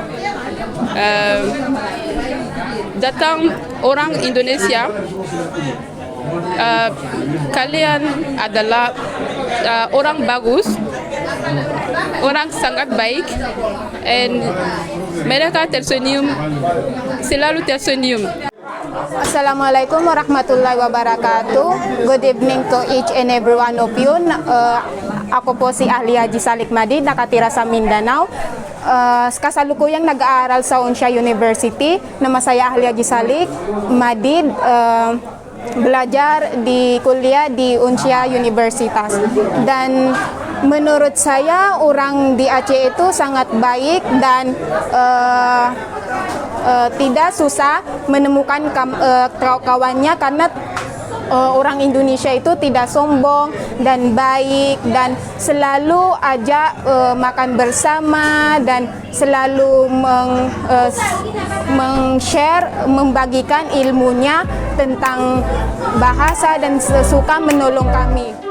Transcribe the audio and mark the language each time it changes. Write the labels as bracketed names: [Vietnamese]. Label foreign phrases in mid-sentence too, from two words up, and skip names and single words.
[Indonesian] Datang orang Indonesia, kalian adalah orang bagus, orang sangat baik, dan mereka tersenyum, selalu tersenyum. [Arabic] السلام عليكم ورحمة الله وبركاته. [English] Good evening to each and every one of you. [Filipino] Ako po si Ahli Haji Salik Madid, nakatira sa Mindanao. Kasalukuyang nag-aaral sa Unsia University. [Indonesian] Nama saya Ahli Haji Salik Madid. Belajar di kuliah di Unsia Universitas. Dan menurut saya orang di Aceh itu sangat baik dan tidak susah menemukan kawannya karena orang Indonesia itu tidak sombong dan baik dan selalu ajak makan bersama dan selalu meng-share, membagikan ilmunya tentang bahasa dan suka menolong kami.